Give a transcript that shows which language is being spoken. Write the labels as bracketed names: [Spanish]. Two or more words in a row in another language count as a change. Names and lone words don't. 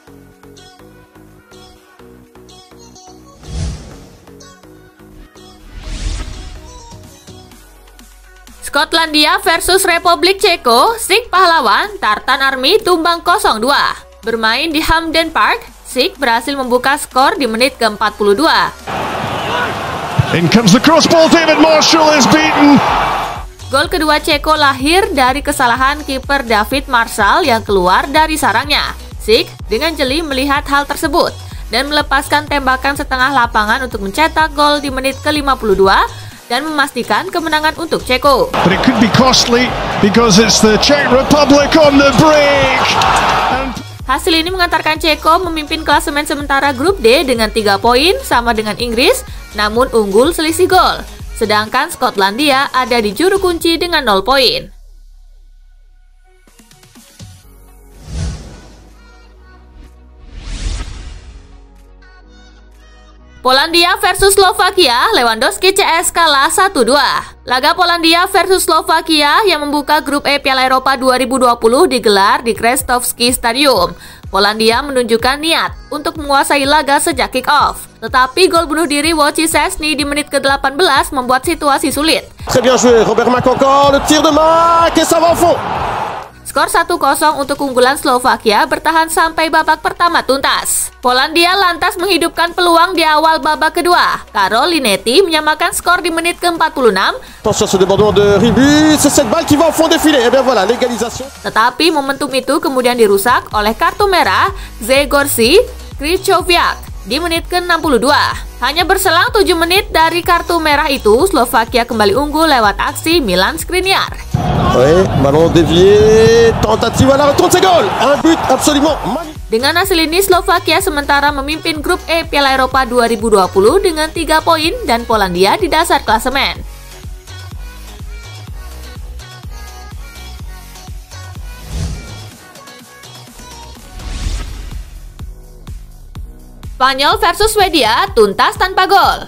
[Indonesian] Skotlandia versus Republik Ceko, Sik pahlawan, Tartan Army tumbang 0-2. Bermain di Hampden Park, Sik berhasil membuka skor di menit ke-42. [English] In comes the cross ball, David Marshall is beaten. [Indonesian] Gol kedua Ceko lahir dari kesalahan kiper David Marshall yang keluar dari sarangnya. Sik dengan jeli melihat hal tersebut dan melepaskan tembakan setengah lapangan untuk mencetak gol di menit ke-52 dan memastikan kemenangan untuk Ceko. [English] But it could be costly because it's the Czech Republic on the break. [Indonesian] Hasil ini mengantarkan Ceko memimpin klasemen sementara grup D dengan 3 poin sama dengan Inggris, namun unggul selisih gol. Sedangkan Skotlandia ada di juru kunci dengan 0 poin. Polandia versus Slovakia, Lewandowski CS kalah 1-2. Laga Polandia versus Slovakia yang membuka grup E Piala Eropa 2020 digelar di Krestovsky Stadium. Polandia menunjukkan niat untuk menguasai laga sejak kick-off. Tetapi gol bunuh diri Wojciech Szczesny di menit ke-18 membuat situasi sulit. [French] Très bien joué, Robert Mak encore, le tir de Mak et ça va au fond. [Indonesian] Skor 1-0 untuk keunggulan Slovakia bertahan sampai babak pertama tuntas. Polandia lantas menghidupkan peluang di awal babak kedua. Karol Linetti menyamakan skor di menit ke-46. [French] Attention ce débordement de Ribu, c'est cette balle qui va au fond défiler. Et bien voilà, l'égalisation. [Indonesian] Tetapi momentum itu kemudian dirusak oleh kartu merah Grzegorz Krychowiak. di menit ke-62. Hanya berselang 7 menit dari kartu merah itu, Slovakia kembali unggul lewat aksi Milan Skriniar. [French] Ouais, ballon dévié, tentative à la retourne, c'est goal. Un but absolument magnifique. [Indonesian] Dengan hasil ini, Slovakia sementara memimpin grup E Piala Eropa 2020 dengan 3 poin dan Polandia di dasar klasemen. Spanyol versus Swedia tuntas tanpa gol.